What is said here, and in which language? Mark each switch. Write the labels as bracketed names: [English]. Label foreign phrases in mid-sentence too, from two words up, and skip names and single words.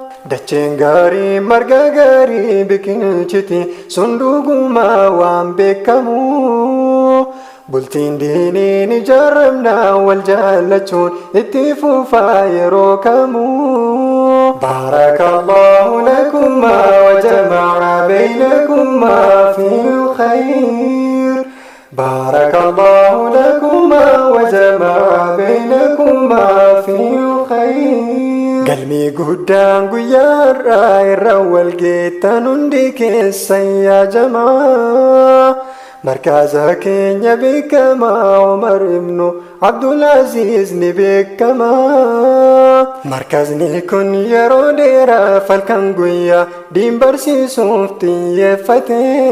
[Oromo] Dacheen gaarii marga gaarii biqilchiti sun dhuguma waan beekamu. Bultiin diiniin ijaaramna wal jaallachuun itti fufaa yeroo kamuu. [Arabic] بارك الله لكما وجمع بينكما في الخير. بارك الله لكما وجمع بينكما في الخير. [Oromo] Galmee guddaan guyyaa har'aa irra wal geettan hundi keessan yaa jamaa. Markaza keenya beekamaa Umar ibnu Abdul Aziz ni beekamaa. Markazni kun yeroo dheeraa falkan guyyaa diin barsiisuuf xiyyeeffate.